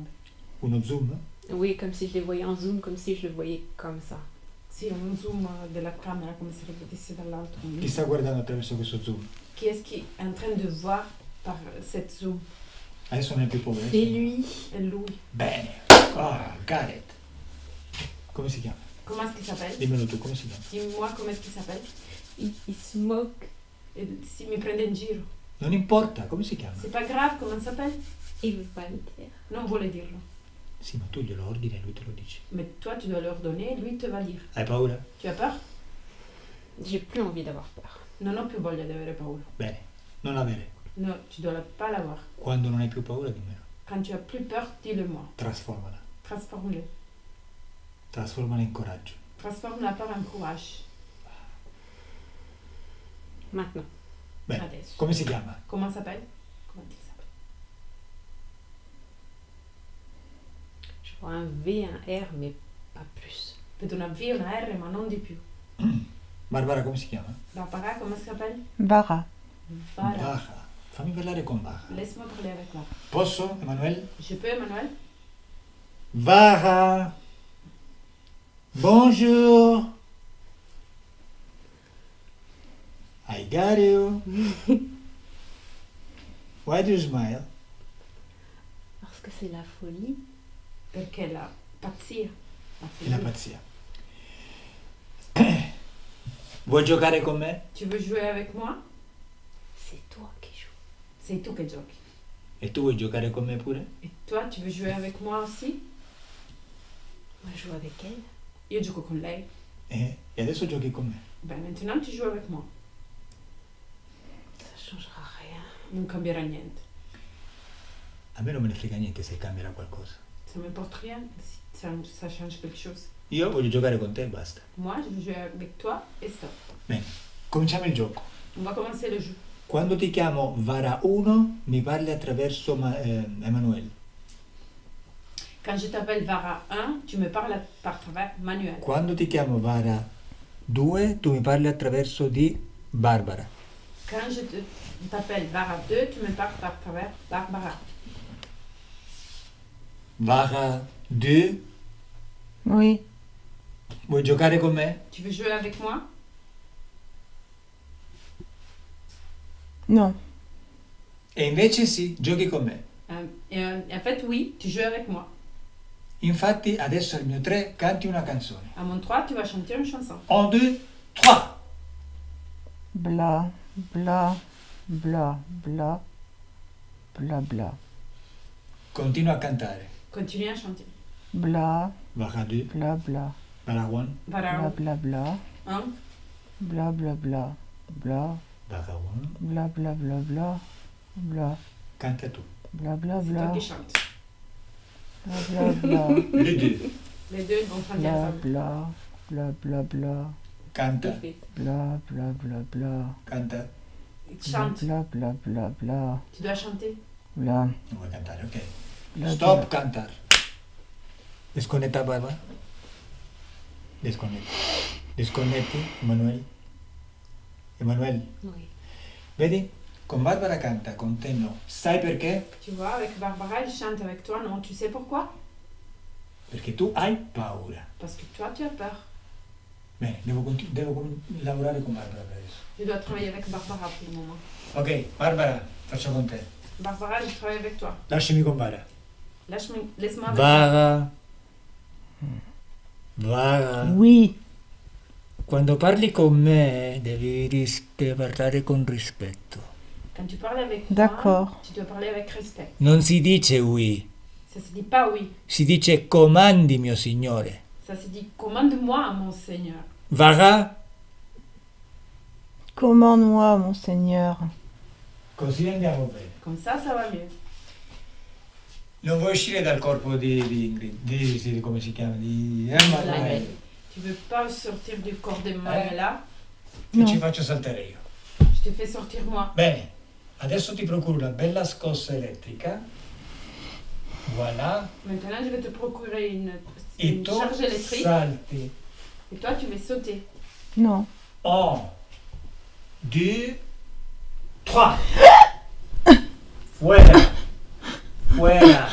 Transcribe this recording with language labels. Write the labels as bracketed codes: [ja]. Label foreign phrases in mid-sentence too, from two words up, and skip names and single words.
[it] Uno zoom? [fr] Oui, comme si je les voyais en zoom, comme si je le voyais comme ça. [it] Sì, un zoom della camera come se lo vedessi dall'alto. Chi sta guardando attraverso questo zoom? [fr] Qui est-ce qui est en train de voir par cette zoom? [it] Adesso non hai più paura. [fr] C'est lui. Et lui. [it] Bene. [en] Ah, got it. [it] Come si chiama? [fr] Comment est-ce qu'il s'appelle? [it] Dimmelo tu, come si chiama? [fr] Dis-moi comment est-ce qu'il s'appelle? Il se moque. [it] Et si mi prende in giro. Non importa, come si chiama? C'est pas grave comment il s'appelle? [fr] Il veut pas le dire. [it] Non vuole dirlo. Sì, ma tu glielo ordini e lui te lo dice. [fr] Mais toi, tu dois leur donner, lui te va dire. [it] Hai paura? [fr] Tu as peur? J'ai plus envie d'avoir peur. [it] Non ho più voglia di avere paura. Bene, non avere. No, [fr] tu dois pas l'avoir. [it] Quando non hai più paura, dimmelo. [fr] Quand tu as plus peur, dis-le-moi. [it] Trasformala. [fr] Transforme-le. [it] Trasformala in coraggio. [fr] Transforme la peur en courage. Maintenant. [it] Bene, Adesso. come si chiama? [fr] Comment s'appelle? Comment il s'appelle? Je vois un V, un R, mais pas plus. [it] Vedo una V e una R, ma non di più. Barbara, come si chiama? [fr] Barbara, comment ça s'appelle? Vara. Vara. [it] Baja. Fammi parlare con Baja. [fr] Laisse-moi parler avec Vara. [it] Posso, Emanuele? [fr] Je peux, Emmanuel? Baja. Bonjour. [en] I got you. Why do you smile? [fr] Parce que c'est la folie. [it] Perché la pazzia. È la pazzia. Vuoi giocare con me? [fr] Tu veux jouer avec moi? C'est toi qui joues. [it] Sei tu che giochi. E tu vuoi giocare con me pure? [fr] Et toi, tu veux jouer avec moi aussi? Moi, je joue avec elle. [it] Io gioco con lei. E adesso giochi con me. [fr] Ben, maintenant tu joues avec moi. Ça changera rien. [it] Non cambierà niente. A me non me ne frega niente se cambierà qualcosa. [fr] Ça m'importe rien si ça change quelque chose. [it] Io voglio giocare con te e basta. [fr] Moi, je veux jouer avec toi et stop. [it] Bene, cominciamo il gioco. [fr] On va commencer le jeu. [it] Quando ti chiamo Vara 1, mi parli attraverso Emanuele. [fr] Quand je t'appelle Vara 1, tu me parles par travers Manuel. [it] Quando ti chiamo Vara 2, tu mi parli attraverso di Barbara. [fr] Quand je t'appelle Vara 2, tu me parles par travers Barbara. [it] Vara 2, [fr] Oui. [it] vuoi giocare con me? [fr] Tu veux jouer avec moi? Non. [it] E invece sì, giochi con me. [fr] En fait, oui, tu joues avec moi. [it] Infatti adesso al mio 3 canti una canzone. [fr] À mon 3, tu vas chanter une chanson. 1, 2, 3. Bla, bla, bla, bla, bla, bla. [it] Continua a cantare. [fr] Continue à chanter. Bla, Vara 2, bla, bla, Vara 1, bla, Vara bla, bla, 1, bla, bla, bla, bla, Vara 1. bla, bla, bla, bla, bla, [it] Canta tu. bla, bla, [fr] c'est toi bla, qui chantes. bla, bla, bla, Le 2. Les deux vont chanter bla, ensemble. bla, bla, bla, bla, [it] Canta, [fr] Fait. bla, bla, bla, bla, [it] canta. [fr] Chante. bla, bla, bla, bla, Tu dois chanter. bla, [it] Non vuoi cantare, ok. bla, Stop, bla. cantar. Desconnetta Barbara. Desconnetti. Desconnetti, Emanuele. Emanuele, [fr] Oui. [it] vedi? Con Barbara canta, con te no. Sai perché? [fr] Tu vois, avec Barbara, elle chante, avec toi, non. Tu sais pourquoi? [it] Perché tu hai paura. [fr] Parce que toi, tu as peur. [it] Bene, devo lavorare con Barbara per adesso. [fr] Je dois travailler avec Barbara pour le moment. [it] Ok, Barbara, faccio con te. [fr] Barbara, je travaille avec toi. [it] Lasciami con Bara. [fr] Laisse-moi avec toi. Bara. Bara. Oui. [it] Quando parli con me devi parlare con rispetto. [fr] Quand tu parles avec moi, D'accord. tu dois parler avec respect. [it] Non si dice oui, [fr] Ça se dit pas oui. [it] si dice comandi mio signore. [fr] Ça se dit commande-moi, mon Seigneur. Bara. Commande-moi, mon Seigneur. [it] Così andiamo bene. [fr] Comme ça va mieux. [it] Non vuoi uscire dal corpo di Ingrid, sì, come si chiama? Di Manuela. [fr] Tu veux pas sortir du corps de Manuela? [it] Che No. ci faccio saltare io. [fr] Je te fais sortir moi. [it] Bene, adesso ti procuro una bella scossa elettrica. [fr] Voilà. Maintenant, je vais te procurer [it] E [fr] une [it] tu [fr] charge électrique. [it] salti. [fr] Et toi, tu vas sauter. Non. 1, 2, 3. [es] Fuera. Fuera.